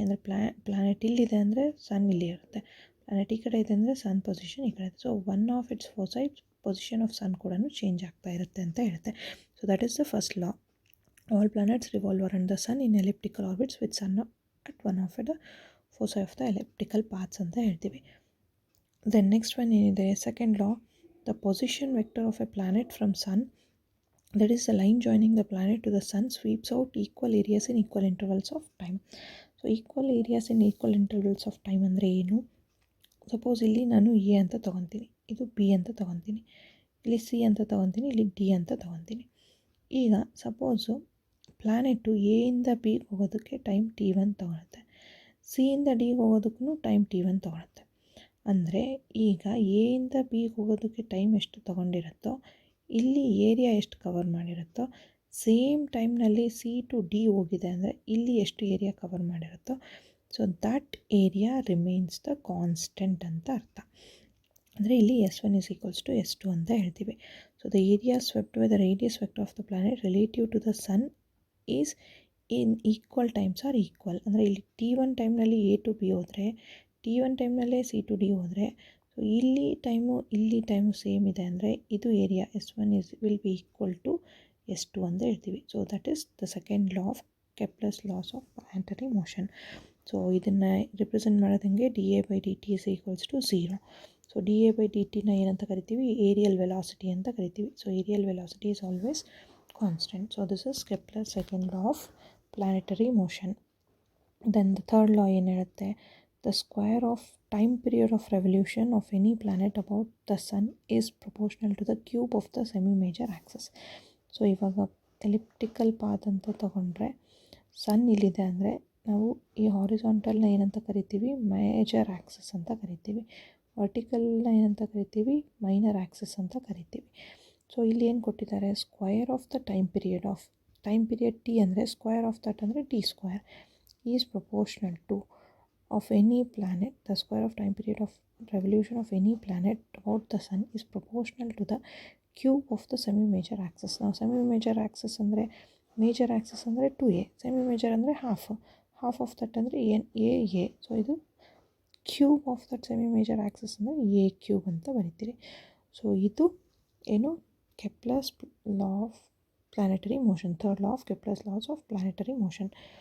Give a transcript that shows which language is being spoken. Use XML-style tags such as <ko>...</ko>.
<kn>ಅಂದರೆ ಪ್ಲಾನೆಟ್ ಇಲ್ಲಿದೆ ಅಂದರೆ ಸನ್ ಇಲ್ಲಿ ಇರುತ್ತೆ, ಪ್ಲಾನೆಟ್ ಈ ಕಡೆ ಇದೆ ಅಂದರೆ ಸನ್ ಪೊಸಿಷನ್ ಈ ಕಡೆ ಇದೆ.</kn> <en>so one of its foci position of sun</en> <kn>ಕೂಡ ಚೇಂಜ್ ಆಗ್ತಾ ಇರುತ್ತೆ ಅಂತ ಹೇಳುತ್ತೆ.</kn> <en>so that is the first law, all planets revolve around the sun in elliptical orbits with sun at one of the foci of the elliptical paths</en> <kn>ಅಂತ ಹೇಳ್ತೀವಿ.</kn> <en>then next one</en> <kn>ಏನಿದೆ,</kn> <en>Second law, the position vector of a planet from sun, that is the line joining the planet to the sun, sweeps out equal areas in equal intervals of time. So equal areas in equal intervals of time</en> <kn>ಅಂದರೆ ಏನು? Suppose ಇಲ್ಲಿ ನಾನು A ಅಂತ ತೊಗೊತೀನಿ, ಇದು B ಅಂತ ತೊಗೊತೀನಿ, ಇಲ್ಲಿ C ಅಂತ ತೊಗೊತೀನಿ, ಇಲ್ಲಿ ಡಿ ಅಂತ ತೊಗೊತೀನಿ. ಈಗ ಸಪೋಸು ಪ್ಲ್ಯಾನೆಟು ಎ ಇಂದ ಬಿಗೆ ಹೋಗೋದಕ್ಕೆ ಟೈಮ್ T1 ತೊಗೊಳುತ್ತೆ, ಸಿ ಇಂದ ಡಿಗೆ ಹೋಗೋದಕ್ಕೂ ಟೈಮ್ T1 ತೊಗೊಳುತ್ತೆ. ಅಂದರೆ ಈಗ ಎ ಇಂದ ಬಿಗೆ ಹೋಗೋದಕ್ಕೆ ಟೈಮ್ ಎಷ್ಟು ತೊಗೊಂಡಿರುತ್ತೋ, ಇಲ್ಲಿ ಏರಿಯಾ ಎಷ್ಟು ಕವರ್ ಮಾಡಿರುತ್ತೋ, ಸೇಮ್ ಟೈಮ್ನಲ್ಲಿ ಸಿ ಟು ಡಿ ಹೋಗಿದೆ ಅಂದರೆ ಇಲ್ಲಿ ಎಷ್ಟು area cover ಮಾಡಿರುತ್ತೋ,</kn> <en>so that area remains the constant</en> <kn>ಅಂತ ಅರ್ಥ. ಅಂದರೆ ಇಲ್ಲಿ S1</kn> <en>is equals to</en> <kn>S2 ಅಂತ ಹೇಳ್ತೀವಿ.</kn> <en>So the area swept by the radius vector of the planet relative to the sun is in equal times are equal.</en> <kn>ಅಂದರೆ ಇಲ್ಲಿ T1 ಟೈಮ್ನಲ್ಲಿ A to B ಹೋದರೆ, T1 ಟೈಮ್ನಲ್ಲೇ ಸಿ ಟು ಡಿ ಹೋದರೆ, so ಇಲ್ಲಿ time same ಇದೆ ಅಂದರೆ ಇದು area S1</kn> <en>will be equal to</en> <kn>S2 ಅಂತ ಹೇಳ್ತೀವಿ.</kn> <en>So that is the second law of Kepler's laws of planetary motion. So</en> <kn>ಇದನ್ನು represent ಮಾಡೋದಂಗೆ</kn> <en>dA/dt is equals to 0.</en> <kn>So dA/dtನ ಏನಂತ ಕರಿತೀವಿ? ಏರಿಯಲ್ ವೆಲಾಸಿಟಿ ಅಂತ ಕರಿತೀವಿ.</kn> <en>So aerial velocity is always constant. So this is Kepler's second law of planetary motion. Then the third law</en> <kn>ಏನು ಹೇಳುತ್ತೆ?</kn> <en>The square of time period of revolution of any planet about the sun is proportional to the cube of the semi-major axis.</en> <kn>So ಇವಾಗ elliptical path ಅಂತ ತಗೊಂಡ್ರೆ, ಸನ್ ಇಲ್ಲಿದೆ ಅಂದರೆ ನಾವು ಈ ಹಾರಿಸಾಂಟಲ್ನ ಏನಂತ ಕರಿತೀವಿ? ಮೇಜರ್ ಆ್ಯಕ್ಸಿಸ್ ಅಂತ ಕರಿತೀವಿ. ವರ್ಟಿಕಲ್ನ ಏನಂತ ಕರಿತೀವಿ? ಮೈನರ್ ಆ್ಯಕ್ಸಿಸ್ ಅಂತ ಕರಿತೀವಿ. ಸೊ ಇಲ್ಲಿ ಏನು ಕೊಟ್ಟಿದ್ದಾರೆ?</kn> <en>Square of the time period T ಅಂದರೆ square of that ಅಂದರೆ T square is proportional to of any planet, the square of time period of revolution of any planet about the sun is proportional to the cube of the semi-major axis. Now semi-major axis ಅಂದರೆ major axis ಅಂದರೆ 2a, semi-major ಅಂದರೆ half of that ಅಂದರೆ a. So ಇದು cube of that semi-major axis ಅಂದರೆ a cube</en> <kn>ಅಂತ ಬರೀತೀರಿ.</kn> <en>so</en> <kn>ಇದು ಏನು?</kn> <en>Kepler's law of planetary motion, third law of Kepler's laws of planetary motion.</en>